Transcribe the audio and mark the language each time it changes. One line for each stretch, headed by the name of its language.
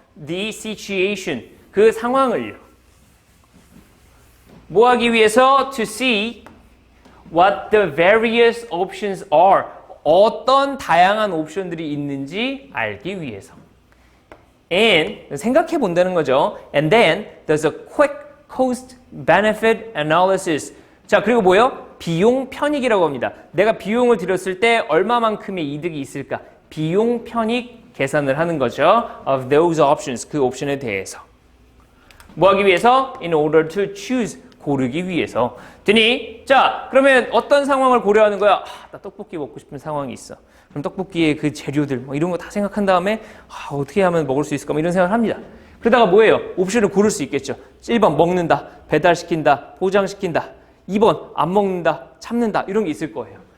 English: the situation,
Korean: 그 상황을요. 뭐 하기 위해서?
English: To see what the various options are.
Korean: 어떤 다양한 옵션들이 있는지 알기 위해서. And, 생각해 본다는 거죠.
English: And then there's a quick cost benefit analysis.
Korean: 자, 그리고 뭐요? 비용 편익이라고 합니다. 내가 비용을 들였을 때 얼마만큼의 이득이 있을까? 비용 편익 계산을 하는 거죠.
English: Of those options,
Korean: 그 옵션에 대해서. 뭐 하기 위해서?
English: In order to choose,
Korean: 고르기 위해서. 되니? 자, 그러면 어떤 상황을 고려하는 거야? 나 떡볶이 먹고 싶은 상황이 있어. 그럼 떡볶이의 그 재료들, 뭐 이런 거 다 생각한 다음에 어떻게 하면 먹을 수 있을까? 뭐 이런 생각을 합니다. 그러다가 뭐예요? 옵션을 고를 수 있겠죠. 1번 먹는다, 배달시킨다, 포장시킨다. 2번 안 먹는다, 참는다. 이런 게 있을 거예요.